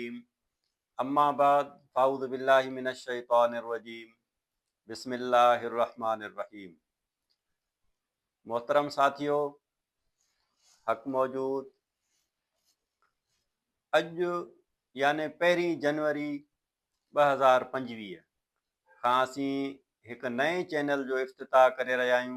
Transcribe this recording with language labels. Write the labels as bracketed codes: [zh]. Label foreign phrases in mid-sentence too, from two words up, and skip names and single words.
[ar] रहीम। أما بعد فأعوذ بالله من الشيطان الرجيم. بسم الله الرحمن الرحيم. [ur] محترم ساتھیو, [sd] हक़ मौजूद अॼु याने 1 जनवरी 2025 खां असीं हिकु नए चैनल जो इफ़्तिताह करे रहिया आहियूं।